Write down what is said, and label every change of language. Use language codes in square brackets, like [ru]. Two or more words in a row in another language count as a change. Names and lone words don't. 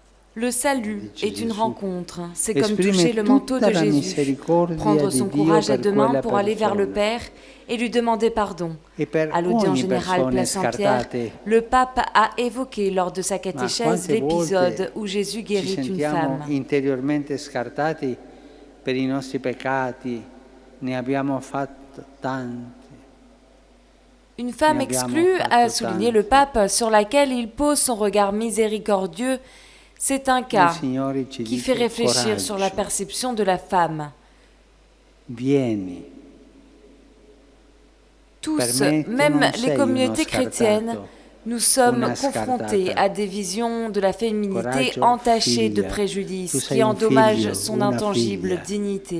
[fr] Le salut est une rencontre. C'est comme toucher le manteau de Jésus, prendre son courage à deux mains pour aller vers le Père et lui demander pardon. À l'audience générale Place Saint-Pierre, le pape a évoqué lors de sa catéchèse l'épisode où Jésus guérit une femme. [it] Interiormente scartati per i nostri peccati, ne abbiamo fatto tanti. [fr] Une femme exclue, a souligné le pape, sur laquelle il pose son regard miséricordieux. C'est un cas qui fait réfléchir sur la perception de la femme. [it] Vieni. [fr] Tous, même les communautés chrétiennes, nous sommes confrontés à des visions de la féminité entachées de préjudices qui endommagent son intangible dignité.